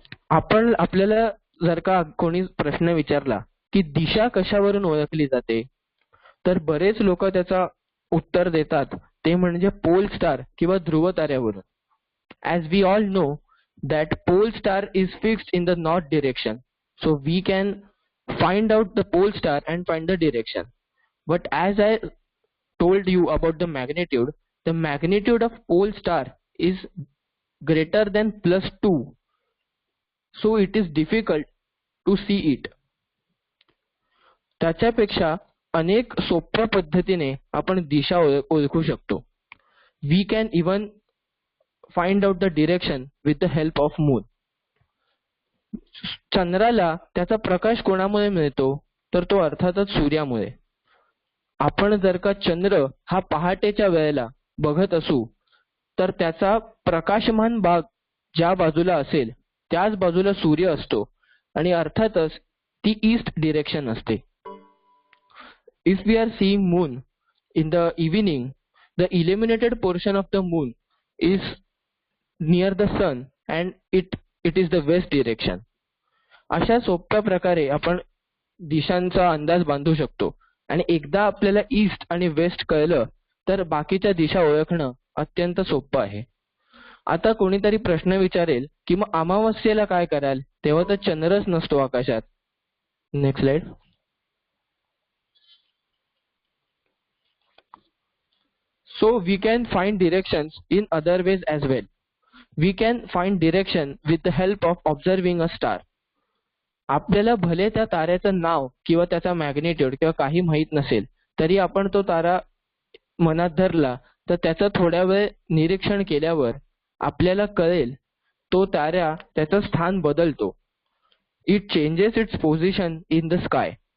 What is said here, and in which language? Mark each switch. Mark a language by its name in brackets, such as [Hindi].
[Marathi] आपल्याला जर का कोणी प्रश्न विचारला की दिशा कशावरून ओळखली जाते, तर बरेच लोक त्याचा उत्तर देतात ते म्हणजे पोल स्टार किंवा ध्रुव ताऱ्यावरून. [English] As we all know that pole star is fixed in the north direction, so we can find out the pole star and find the direction. But as I told you about the magnitude, the magnitude of pole star is greater than +2, so it is difficult to see it. [Marathi] त्याच्यापेक्षा अनेक सोप्या पद्धतीने आपण दिशा ओळखू शकतो. [English] We can even find out the direction with the help of moon. [Marathi] चंद्राला त्याचा प्रकाश कोणामुळे मिळतो, तर तो अर्थातच सूर्यामुळे. आपण जर का चंद्र हा पहाटेच्या वेळेला बघत असू तर त्याचा प्रकाशमान भाग ज्या बाजूला असेल त्याच बाजूला सूर्य असतो आणि अर्थातच ती ईस्ट डिरेक्शन असते. [English] If we are seeing moon in the evening, the illuminated portion of the moon is near the sun and it is the west direction. [Marathi] अशा सोप्या प्रकारे आपण दिशांचा अंदाज बांधू शकतो आणि एकदा आपल्याला ईस्ट आणि वेस्ट कळलं तर बाकीच्या दिशा ओळखणं अत्यंत सोपं आहे. आता कोणीतरी प्रश्न विचारेल की मग अमावस्येला काय कराल, तेव्हा तर चंद्रच नसतो आकाशात. [English] Next slide. So we can find directions in other ways as well. We can find direction with the help of observing a star. [Marathi] आपल्याला भले त्या ताऱ्याचं नाव किंवा त्याचा मॅग्निट्यूड किंवा काही माहीत नसेल तरी आपण तो तारा मनात धरला तर त्याचं थोड्या वेळ निरीक्षण केल्यावर आपल्याला कळेल तो तारा त्याचं स्थान बदलतो. [English] It changes its position in the sky.